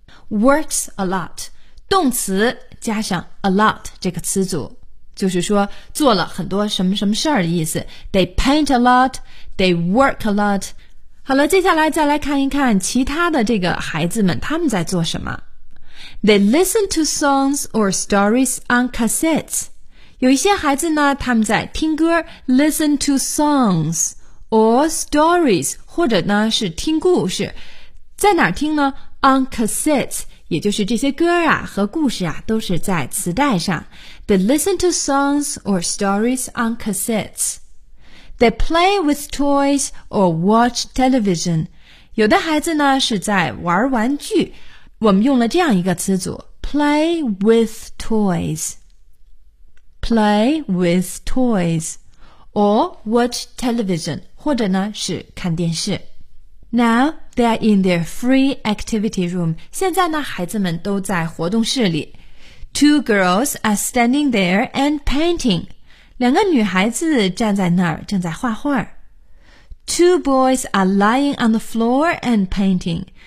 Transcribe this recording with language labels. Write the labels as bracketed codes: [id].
[en] works a lot [zh] 动词加上 [en] a lot [zh] 这个词组，就是说做了很多什么什么事儿的意思。 [en] they paint a lotThey work a lot. [zh] 好了，接下来再来看一看其他的这个孩子们他们在做什么。 [en] They listen to songs or stories on cassettes. [zh] 有一些孩子呢他们在听歌， [en] listen to songs or stories, [zh] 或者呢是听故事。在哪儿听呢？ [en] On cassettes, [zh] 也就是这些歌啊和故事啊都是在磁带上。 [en] They listen to songs or stories on cassettes. They play with toys or watch television. [zh] 有的孩子呢是在玩玩具。我们用了这样一个词组 , [en] play with toys. play with toys or watch television, [zh] 或者呢是看电视。 [en] Now, they are in their free activity room. [zh] 现在呢孩子们都在活动室里。 [en] Two girls are standing there and painting. [zh] 两个女孩子站在那儿正在画画。 [en] Two boys are lying on the floor and painting.